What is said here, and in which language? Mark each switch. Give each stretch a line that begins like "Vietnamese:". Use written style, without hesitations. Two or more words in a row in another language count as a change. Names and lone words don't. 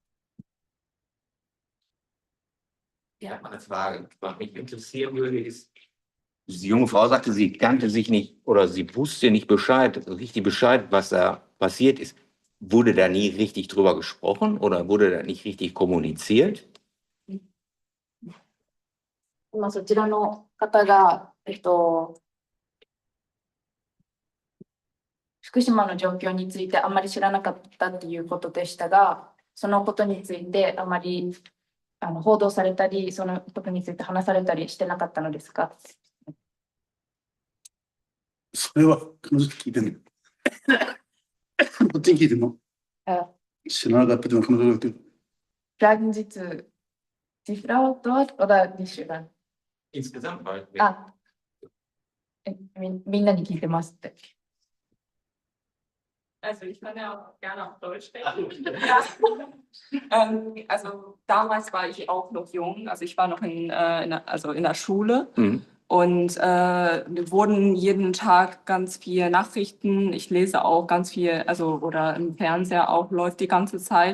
German: Ja, eine Frage, was mich interessieren würde, ist, diese junge Frau sagte, sie kannte sich nicht oder sie wusste nicht richtig Bescheid, was da passiert ist. Wurde da nie richtig drüber gesprochen oder wurde da nicht richtig kommuniziert?
Japanese: そちらの方が、福島の状況についてあまり知らなかったということでしたが、そのことについてあまり報道されたり、そのことについて話されたりしてなかったのですか？それは彼女に聞いてんの。こっちに聞いてんの。知らなかったというのは彼女が言ってる。
German: Fragen Sie zu die Frau dort oder die Schüler? Insgesamt halt.
Japanese: みんなに聞いてますって。
German: Also ich kann ja auch gerne auf Deutsch sprechen. Also damals war ich auch noch jung, also ich war noch in der Schule. Und wir wurden jeden Tag ganz viele Nachrichten, ich lese auch ganz viel, also oder im Fernseher auch läuft die ganze Zeit.